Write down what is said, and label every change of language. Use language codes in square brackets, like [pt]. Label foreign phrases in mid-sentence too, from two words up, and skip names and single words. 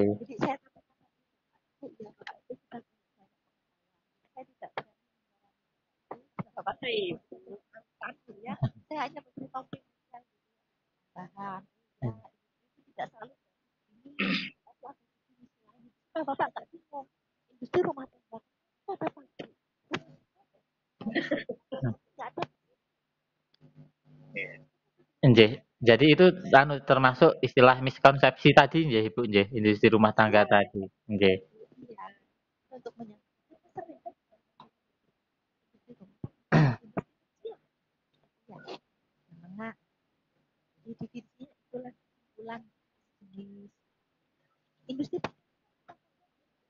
[id] Jadi saya saya tidak ya, saya hanya memberi topik bahan itu tidak selalu ini Bapak tak bingung industri rumah tangga ada pabrik Jadi itu termasuk istilah miskonsepsi tadi nggih Ibu nggih, industri rumah tangga tadi. Nggih. Iya. Untuk menengah di divisinya itulah kumpulan jenis industri